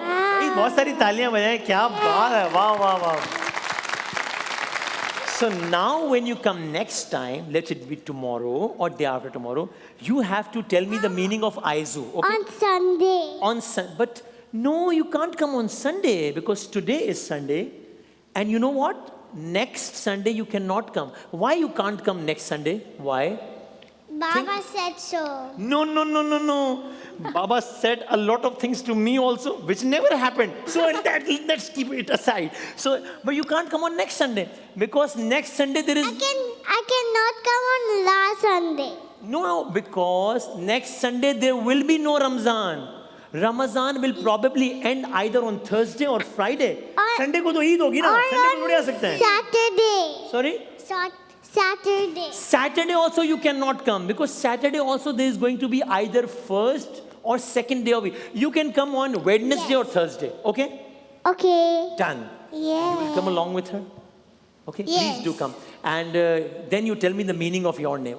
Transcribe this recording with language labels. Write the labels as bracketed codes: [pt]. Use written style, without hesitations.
[hi] भाई बहुत सारी तालियां बजाएं, क्या बात है, वाह वाह वाह. [en] So now when you come next time, let it be tomorrow or day after tomorrow, you have to tell me the meaning of Aizu. Okay? On Sunday. But no, you can't come on Sunday because today is Sunday. And you know what? Next Sunday you cannot come. Why you can't come next Sunday? Why? Baba said so. No. Baba said a lot of things to me also, which never happened. So let's keep it aside. So, but you can't come on next Sunday because next Sunday there is. I cannot come on last Sunday. No, because next Sunday there will be no Ramzan. Ramazan will probably end either on Thursday or Friday. [hi] Sunday को तो ईद होगी ना, Sunday को थोड़ी आ सकते हैं. [en] Saturday. Sorry? Saturday. Saturday also you cannot come because Saturday also there is going to be either first or second day of week. You can come on Wednesday or Thursday. Okay? Okay. Done. Yeah. Come along with her. Okay? Yes. Please do come. And then you tell me the meaning of your name.